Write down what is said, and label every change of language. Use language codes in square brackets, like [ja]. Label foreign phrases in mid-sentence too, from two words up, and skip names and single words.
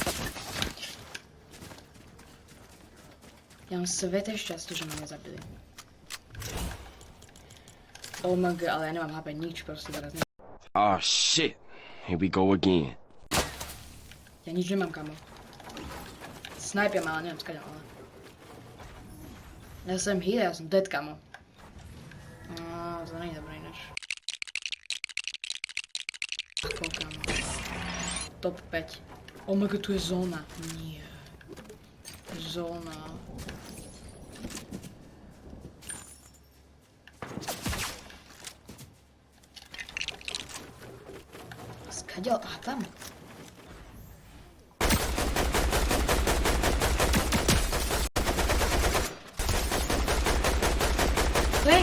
[sk] Že ma nezabili. [en] Oh my god, [sk] ale ja nemám HP nič, proste teraz ne... [en] Oh shit, here we go again. [sk] Ja nič nemám, kamo. Snajpia ma, ale neviem skade, ale... Ja som hit, ja som dead, kamo. To nie je dobré ináč. Kamo. [en] Top 5. Oh my god, [sk] tu je zóna. Nie. Zóna. Skadiaľ? A tam. Hej!